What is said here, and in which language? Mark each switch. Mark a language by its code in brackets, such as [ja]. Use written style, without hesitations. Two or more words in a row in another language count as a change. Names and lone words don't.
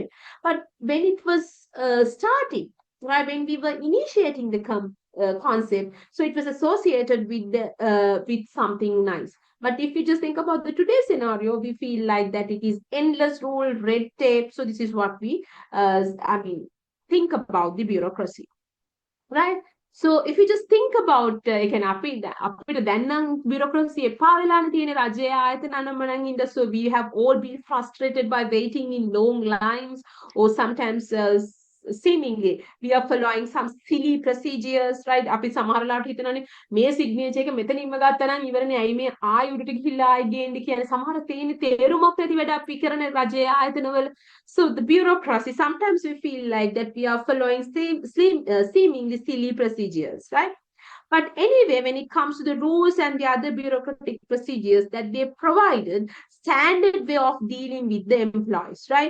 [en] But when it was starting, right, when we were initiating the concept, so it was associated with something nice. But if you just think about the today's scenario, we feel like that it is endless rule, red tape. So this is what we think about the bureaucracy, right? So if you just think about [si] අපිට දැන් නම් bureaucracy එපා වෙලානේ තියෙන රජයේ ආයතන අනම්මනම් ඉඳ, [en] so we have all been frustrated by waiting in long lines, or sometimes seemingly we are following some silly procedures, right? [si] අපි සමහර ලාට හිතනනේ මේ signature එක මෙතනින්ම ගත්තා නම් ඉවරනේ, ඇයි මේ ආයි උඩට ගිහිල්ලා ආයි ගේන්නේ කියන සමහර තේින තේරුමක් නැති වැඩ අපි කරන රජයේ ආයතනවල. [en] So the bureaucracy, sometimes we feel like that we are following seemingly silly procedures, right? But anyway, when it comes to the rules and the other bureaucratic procedures that they provided, standard way of dealing with the employees, right?